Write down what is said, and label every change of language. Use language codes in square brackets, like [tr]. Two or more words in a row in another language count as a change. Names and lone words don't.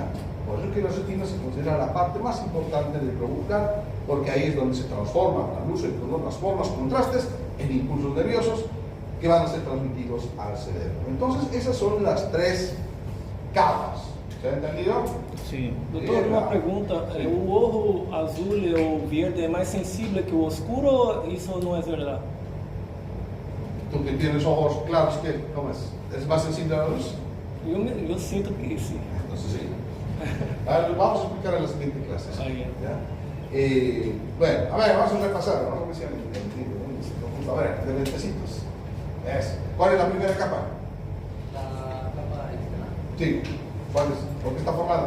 [es] Por eso es que la retina se considera la parte más importante del globo ocular, porque ahí es donde se transforma la luz en otras formas, contrastes, en impulsos nerviosos que van a ser transmitidos al cerebro. Entonces, esas son las tres capas. ¿Se ha entendido? [pt] Sim. Doutor, uma pergunta. Sim. O ojo azul ou verde é mais sensível que o escuro ou isso não é verdade? [es] Tú que tienes ojos claros, ¿qué? ¿Cómo es? ¿Es más sensible a la luz? [pt] Eu sinto que sim. [es] Entonces sí. A ver, vamos a explicar en la siguiente clase. Ah, bien. ¿Ya? Bueno, a ver, vamos a repasar. Vamos a ver si han entendido. A ver, de lentecitos. ¿Cuál es la primera capa? La capa externa. Sí. ¿Cuál es? ¿Por qué está formada?